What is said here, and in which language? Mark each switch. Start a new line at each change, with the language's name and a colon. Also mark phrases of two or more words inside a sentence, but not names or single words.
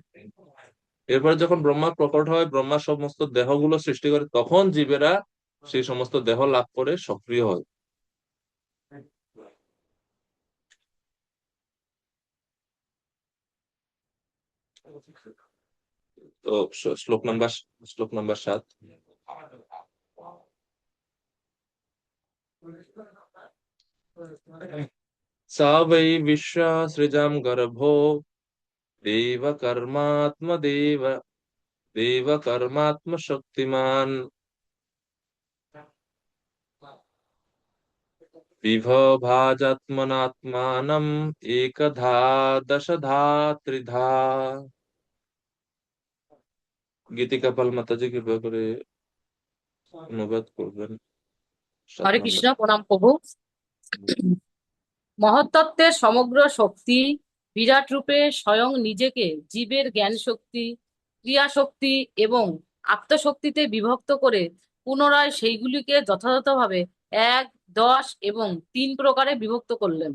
Bangla: এরপরে যখন ব্রহ্মা প্রকট হয়, ব্রহ্মা সমস্ত দেহগুলো সৃষ্টি করে, তখন জীবেরা সেই সমস্ত দেহ লাভ করে সক্রিয় হয়। তো শ্লোক নাম্বার 7।
Sanskrit: सा वै विश्वासृजं गर्भो देवकर्मात्मदेव देवकर्मात्मशक्तिमान् विभभाजात्मनात्मानम् एकधा दशधा त्रिधा।
Bangla: গীতিকাপাল মাতাজি কৃপা করে অনুবাদ করবেন। সাত হরে নম্বর। কৃষ্ণ, প্রণাম প্রভু। মহত্তত্ত্বের সমগ্র শক্তি বিরাট রূপে স্বয়ং নিজেকে জীবের জ্ঞান শক্তি, ক্রিয়া শক্তি এবং আত্মশক্তিতে বিভক্ত করে পুনরায় সেইগুলিকে যথাযথভাবে 1, 10 এবং 3 প্রকারে বিভক্ত করলেন।